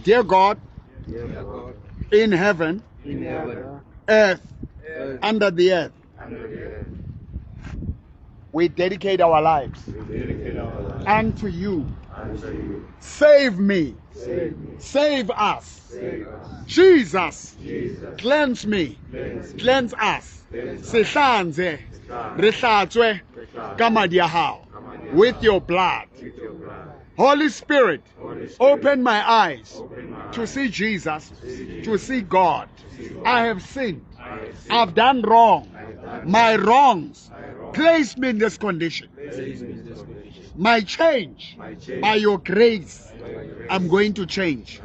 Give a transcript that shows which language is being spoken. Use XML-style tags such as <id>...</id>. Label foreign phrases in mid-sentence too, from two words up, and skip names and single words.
<en>Dear God, in heaven, earth, under the earth, we dedicate our lives unto you. Save me. Save us. Jesus, cleanse me. Cleanse us.</en> <st>Sihlanze, rihlatswe kamadi ya hao</st> <en>with your blood. Holy Spirit, open my eyes to see Jesus, to see God. I have sinned. I've done wrong. My wrongs place me in this condition. My change, by your grace, I'm going to change.</en>